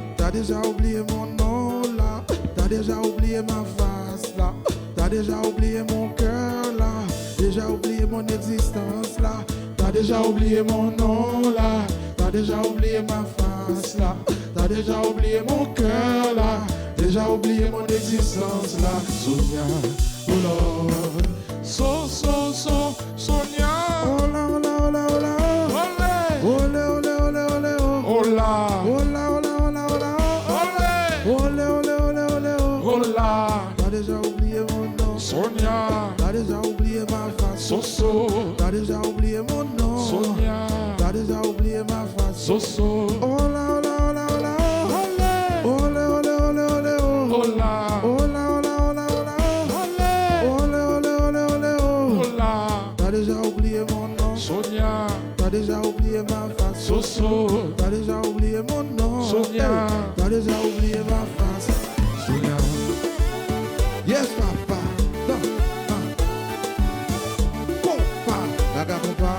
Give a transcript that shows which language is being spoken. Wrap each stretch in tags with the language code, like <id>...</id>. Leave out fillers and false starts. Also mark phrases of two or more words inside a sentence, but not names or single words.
<fr>T'as déjà oublié mon nom là, t'as déjà oublié ma face là, t'as déjà oublié mon cœur là, déjà oublié mon existence là, t'as déjà oublié mon nom là, t'as déjà oublié ma face là, t'as déjà oublié mon cœur là, déjà oublié mon existence là.</fr> <en>Sonia, oh Lord, Sonia. oh là, oh là, oh là, oh là, Olé. olé, olé, olé, olé, oh. Hola. Hola, hola, hola, hola, Olé. olé, olé, olé, olé, oh. Hola.</en> <fr>T'as déjà oublié mon nom, Sonia. t'as déjà oublié ma face, Soso. t'as déjà oublié mon nom, Sonia. t'as déjà oublié ma face. Soso. Hola, hola, hola, hola, olé, olé, olé, olé, oh. Hola. Hola, hola, hola, hola, olé, olé, olé, olé, oh. Hola. T'as déjà oublié mon nom, Sonia. t'as déjà oublié ma face, Soso. t'as déjà oublié mon nom, Sonia. hey, t'as déjà oublié ma face.</fr> <en>Sonia. Yes, papa. No. Compa. Gaga, compa.</en>